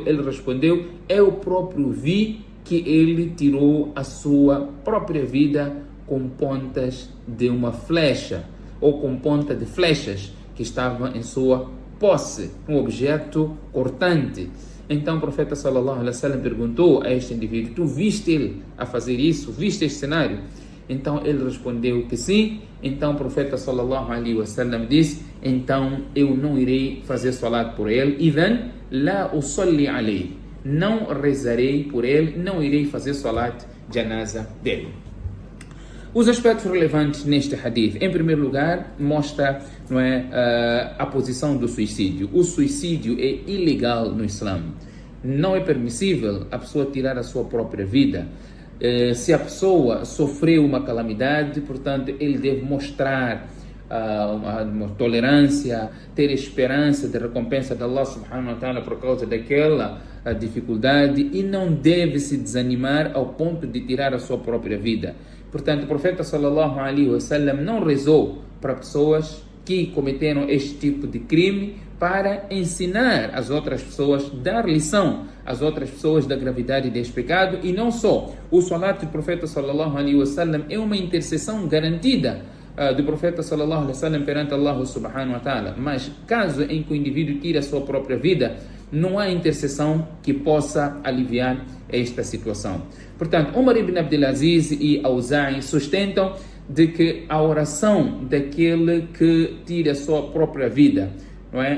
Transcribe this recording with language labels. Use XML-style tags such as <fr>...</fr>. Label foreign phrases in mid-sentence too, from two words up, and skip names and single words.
<pt>Ele respondeu: eu próprio vi que ele tirou a sua própria vida com pontas de uma flecha, ou com ponta de flechas que estava em sua posse, um objeto cortante. Então o profeta</pt> <ar>صلى الله عليه وسلم</ar> <pt>perguntou a este indivíduo: tu viste ele a fazer isso? Viste este cenário? Então ele respondeu que sim. Então o profeta</pt> <ar>صلى الله عليه وسلم</ar> <pt>disse: então eu não irei fazer salat por ele.</pt> <ar>إذن لا أصلي عليه,</ar> <pt>não rezarei por ele, não irei fazer</pt> <ar>صلاة جنازة</ar> <pt>dele. Os aspectos relevantes neste hadith: em primeiro lugar, mostra, não é, a posição do suicídio. O suicídio é ilegal no Islã. Não é permissível a pessoa tirar a sua própria vida. Se a pessoa sofreu uma calamidade, portanto, ele deve mostrar uma tolerância, ter esperança de recompensa de Allah</pt> <ar>سبحانه وتعالى</ar> <pt>por causa daquela dificuldade, e não deve se desanimar ao ponto de tirar a sua própria vida. Portanto, o profeta</pt> <ar>صلى الله عليه وسلم</ar> <pt>não rezou para pessoas que cometeram este tipo de crime, para ensinar as outras pessoas, dar lição às outras pessoas da gravidade deste pecado. E não só, o salat do profeta</pt> <ar>صلى الله عليه وسلم</ar> <pt>é uma intercessão garantida do profeta</pt> <ar>صلى الله عليه وسلم</ar> <pt>perante Allah</pt> <ar>سبحانه وتعالى,</ar> <pt>mas caso em que o indivíduo tire a sua própria vida, não há intercessão que possa aliviar esta situação. Portanto, Umar ibn Abdulaziz e Auza'i sustentam de que a oração daquele que tira a sua própria vida, não é?</pt>